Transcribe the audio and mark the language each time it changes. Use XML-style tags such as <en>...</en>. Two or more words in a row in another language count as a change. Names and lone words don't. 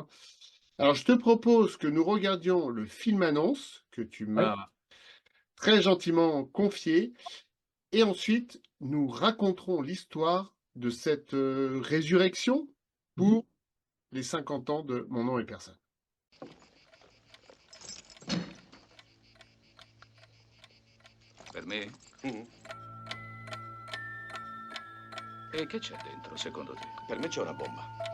<fr>Alors, je te propose que nous regardions le film annonce que tu Ouais. m'as très gentiment confié, et ensuite nous raconterons l'histoire de cette résurrection Mhm. pour les 50 ans de Mon nom et personne.</fr> <it>Per me? E che c'è dentro, secondo te? Per me c'è una bomba.</it>